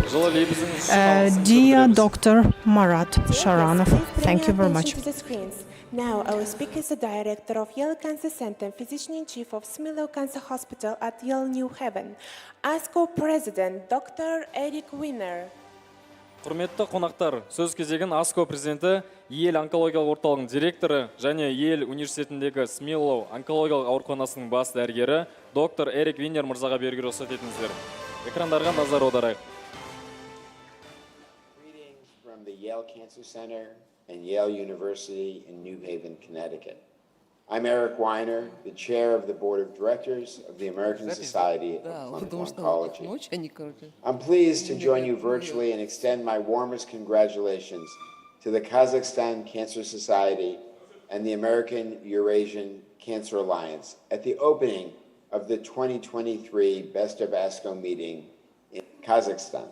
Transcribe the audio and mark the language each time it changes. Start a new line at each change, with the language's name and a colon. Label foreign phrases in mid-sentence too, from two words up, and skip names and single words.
English: Dear Dr. Marat Sharanov, thank you very much. Now, our speaker is the director of Yale Cancer Center and physician-in-chief of Smilo Cancer Hospital at Yale New Haven, ASCO President Dr. Eric Wiener.
Kazakh: Құрметті қонақтар, сөз кезегін ASCO президенті, ел онкологиялық орталығының директоры және ел университетіндегі Смилоу онкологиялық ауруханасының бас дәрігері доктор Эрик Винер мырзаға беруге рұқсат етіңіздер. Экрандарға назар аударайық.
English: Greetings from the Yale Cancer Center and Yale University in New Haven, Connecticut. I'm Eric Weiner, the chair of the board of directors of the American Society of Clinical Oncology. I'm pleased to join you virtually and extend my warmest congratulations to the Kazakhstan Cancer Society and the American Eurasian Cancer Alliance at the opening of the 2023 Best of ASCO meeting in Kazakhstan.